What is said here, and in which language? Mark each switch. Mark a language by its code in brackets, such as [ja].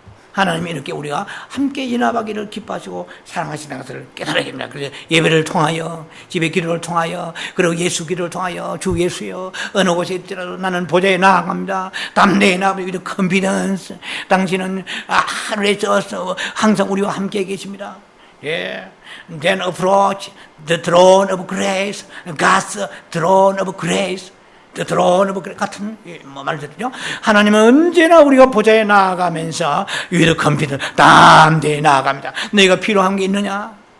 [ko] 하나님이 이렇게 우리가 함께 연합하기를 기뻐하시고 사랑하시는 것을 깨달아야 됩니다. 그래서 예배를 통하여, 집의 기도를 통하여, 그리고 예수 기도를 통하여 주 예수여 어느 곳에 있더라도 나는 보좌에 나아갑니다. 담대히 나아갑니다. confidence. 당신은 하늘에 있어서 항상 우리와 함께 계십니다. [en] Then approach the throne of grace, God's throne of grace, the throne of grace [ko] 같은 말들이죠. 하나님은 언제나 우리가 보좌에 나아가면서 [en] with confidence [ko] 담대히 나아갑니다. 너희가 필요한 게 있느냐?